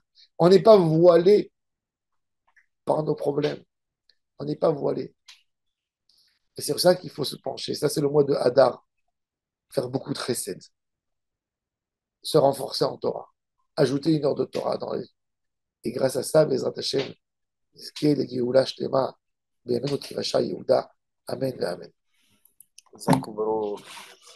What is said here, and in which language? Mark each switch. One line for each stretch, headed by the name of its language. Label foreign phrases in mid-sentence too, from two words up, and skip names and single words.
French: On n'est pas voilé par nos problèmes. On n'est pas voilé. Et c'est pour ça qu'il faut se pencher. Ça, c'est le mois de Hadar. Faire beaucoup de Chesed. Se renforcer en Torah. Ajouter une heure de Torah dans les... Et grâce à ça,
Hebrew: בעזרת השם, נזכה לגאולה שלמה בימינו כרשע יהודה, אמן ואמן. חזק וברוך.